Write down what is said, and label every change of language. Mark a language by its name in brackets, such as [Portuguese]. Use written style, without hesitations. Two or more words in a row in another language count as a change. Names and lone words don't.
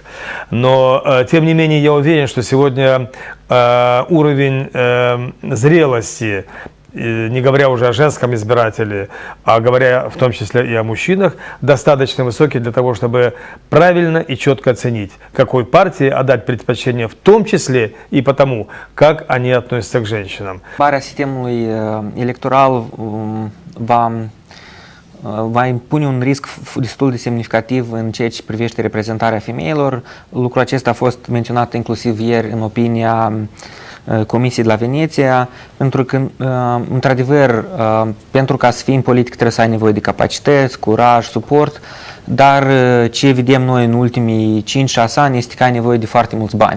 [Russian] Но, тем не менее, я уверен, что сегодня уровень зрелости, не говоря уже о женском избирателе, а говоря в том числе и о мужчинах, достаточно высокий для того, чтобы правильно и четко оценить, какой партии отдать предпочтение, в том числе и потому, как они относятся к женщинам. [Romanian] Schimbarea sistemului electoral va impune un risc destul de semnificativ în ceea ce privește reprezentarea femeilor. Lucrul acesta a fost menționat inclusiv ieri în opinia Comisiei de la Veneția, pentru că, într-adevăr, pentru ca să fii în politică trebuie să ai nevoie de capacități, curaj, suport, dar ce vedem noi în ultimii 5-6 ani este că ai nevoie de foarte mulți bani.